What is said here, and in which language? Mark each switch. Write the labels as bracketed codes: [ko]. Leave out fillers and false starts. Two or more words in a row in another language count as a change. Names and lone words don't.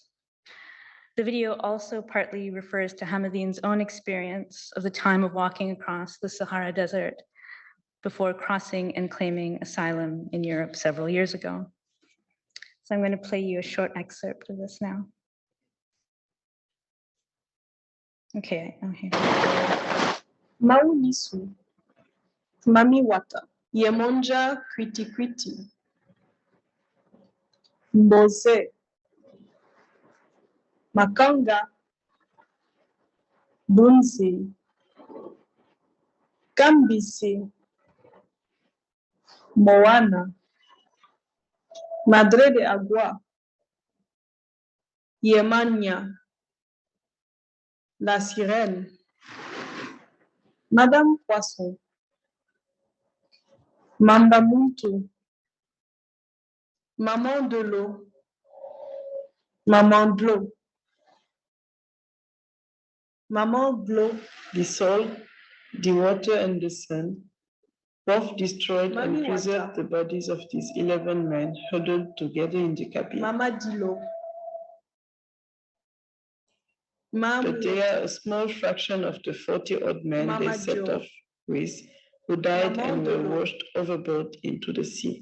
[en] The video also partly refers to Hameed's own experience of the time of walking across the Sahara Desert before crossing and claiming asylum in Europe several years ago. So I'm going to play you a short excerpt of this now. Okay, I'm here. Maunisu, Mami Wata, Yemonja Kriti Kriti, Mbose, Makanga, Bunzi, Kambisi, Moana, Madre de Agua, Yemania, La Sirène, Madame Poisson, Mamba Muntu, Maman de l'eau, Maman de l'eau, Maman de l'eau, the soul, the water and the sun, both destroyed and preserved the bodies of these 11 men huddled together in the cabin. Mama Dilo. But they are a small fraction of the 40-odd men they set off with, who died and were washed overboard into the sea.